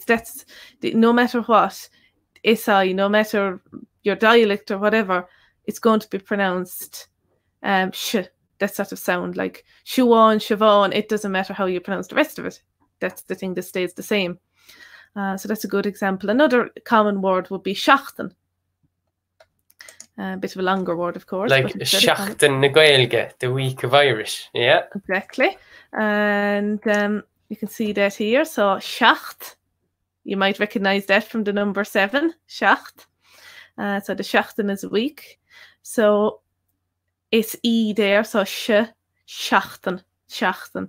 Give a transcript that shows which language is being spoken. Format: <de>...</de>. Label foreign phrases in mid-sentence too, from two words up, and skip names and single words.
<en>No matter what, SI, no matter your dialect or whatever, it's going to be pronounced sh. That sort of sound, like Siobhán, Siobhán. It doesn't matter how you pronounce the rest of it. That's the thing that stays the same. So that's a good example. Another common word would be seachtain. A bit of a longer word, of course.</en> <ga>Like seachtain na Gaeilge,</ga> <en>the week of Irish. Yeah. Exactly. And you can see that here. So seacht, you might recognize that from the number 7, seacht. So the seachtain is a week. So it's E there, so seachtain, seachtain.</en>